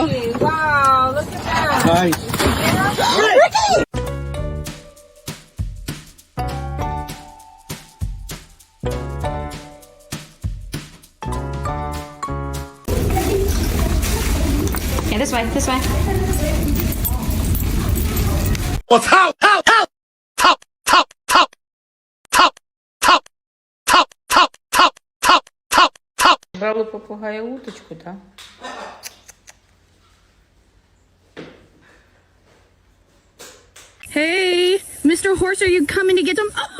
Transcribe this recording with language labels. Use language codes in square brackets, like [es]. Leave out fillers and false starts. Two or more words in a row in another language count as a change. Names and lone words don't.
[en] Jackie, wow, look at that. Nice. Yeah, this way, this way. [zh] 我操！操！操！操！操！操！操！操！操！操！操！操！操！操! [ru] Брали попугая уточку, да? [en] Hey, Mr. Horse, are you coming to get them?